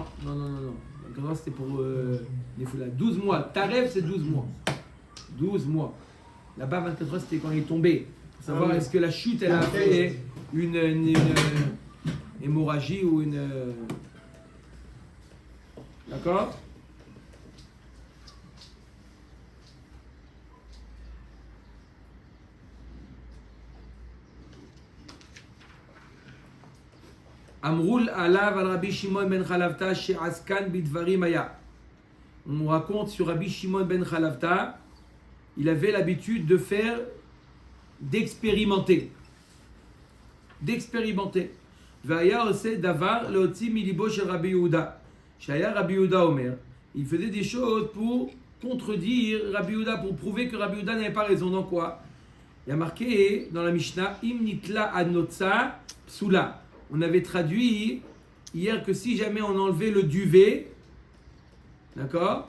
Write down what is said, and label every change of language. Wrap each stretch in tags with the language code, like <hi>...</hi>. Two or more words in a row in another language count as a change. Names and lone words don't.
<fr>Donc, c'était pour les foulards. 12 mois. Ta rêve, c'est 12 mois. 12 mois. Là-bas, 24 heures, c'était quand il est tombé. Pour savoir est-ce que la chute, elle a fait une hémorragie ou une... D'accord?</fr> <he>אמרו עליו על רבי שמעון בן חלפתא שעסקן בדברים היה.</he> <fr>On raconte sur Rabbi Shimon ben Chalavta, il avait l'habitude de faire, d'expérimenter.</fr> <he>והיה עושה דבר להוציא מלבו של רבי יהודה. שהיה רבי יהודה אומר.</he> <fr>Il faisait des choses pour contredire Rabbi Yehuda, pour prouver que Rabbi Yehuda n'avait pas raison. Dans quoi? Il y a marqué dans la Mishnah,</fr> <he>אם ניטלה הנוצה פסולה.</he> <fr>On avait traduit hier que si jamais on enlevait le duvet, d'accord?</fr>